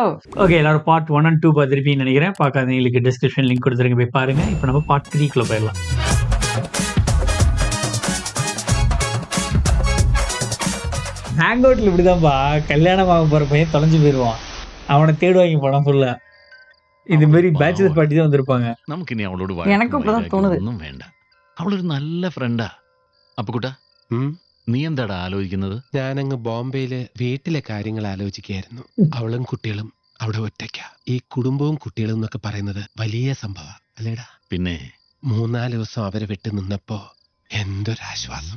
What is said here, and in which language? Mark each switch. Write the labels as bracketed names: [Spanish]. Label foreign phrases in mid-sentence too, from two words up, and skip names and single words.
[Tamil] ஓகே, எல்லாரும் [English] part 1 and 2 [Tamil] பார்த்திருப்பீங்கன்னு நெனைக்கிறேன். பார்க்காதவங்களுக்கு [English] description link [Tamil] குடுத்துருக்கேன், போய் பாருங்க. இப்ப நம்ம பார்ட் 3 க்குள்ள போயிரலாம். [English] hang out [Tamil] இப்படிதான்பா, கல்யாணம் ஆக போற பையன் தொலைஞ்சு போயிருவான். அவன தேடுவாய்ங்க படம் ஃபுல்லா. இது மாரி [English] bachelor party [Tamil] தான் வந்திருப்பாங்க. [Malayalam] നമുക്ക് ഇനി അവളോട് [Tamil] எனக்கும் இப்பதான் தோணுது. [Malayalam] ഒന്നും വേണ്ട. അവളൊരു നല്ല ഫ്രണ്ടാ. അപ്പുകുട്ടാ, നീ എന്താടാ ആലോചിക്കുന്നത്? ഞാനങ്ങ് ബോംബെയില് വീട്ടിലെ കാര്യങ്ങൾ ആലോചിക്കുകയായിരുന്നു. അവളും കുട്ടികളും അവിടെ ഒറ്റയ്ക്ക. ഈ കുടുംബവും കുട്ടികളും എന്നൊക്കെ പറയുന്നത് വലിയ സംഭവ അല്ലേടാ? പിന്നെ 3-4 ദിവസം അവരെ വിട്ടു നിന്നപ്പോ എന്തൊരാശ്വാസം.